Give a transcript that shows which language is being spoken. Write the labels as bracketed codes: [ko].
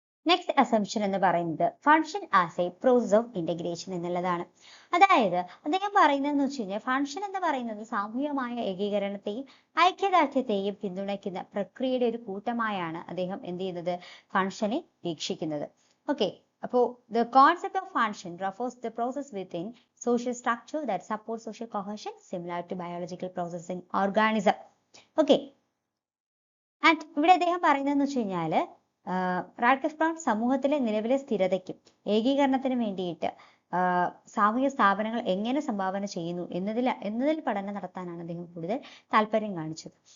[ml] Next assumption എന്ന് പറയുന്നത് [en] function as a process of integration [ml] എന്നുള്ളതാണ്. അതായത് അദ്ദേഹം പറയുന്നതെന്ന് വെച്ച് കഴിഞ്ഞാൽ ഫംഗ്ഷൻ എന്ന് പറയുന്നത് സാമൂഹികമായ ഏകീകരണത്തെയും ഐക്യദാർഢ്യത്തെയും പിന്തുണയ്ക്കുന്ന പ്രക്രിയയുടെ ഒരു കൂട്ടമായാണ് അദ്ദേഹം എന്ത് ചെയ്യുന്നത്, ഫംഗ്ഷനെ വീക്ഷിക്കുന്നത്. ഓക്കെ, അപ്പോൾ [en] the concept of function refers to the process within social structure that supports social cohesion similar to biological process in organism. [ml] Okay, and ഇവിടെ അദ്ദേഹം പറയുന്നതെന്ന് വെച്ച് കഴിഞ്ഞാല് റാഡ്ക്ലിഫ് ബ്രൗൺ സമൂഹത്തിലെ നിലവിലെ സ്ഥിരതയ്ക്കും ഏകീകരണത്തിനും വേണ്ടിയിട്ട് സാമൂഹിക സ്ഥാപനങ്ങൾ എങ്ങനെ സംഭാവന ചെയ്യുന്നു എന്നതിൽ പഠനം നടത്താനാണ് അദ്ദേഹം കൂടുതൽ താല്പര്യം കാണിച്ചത്.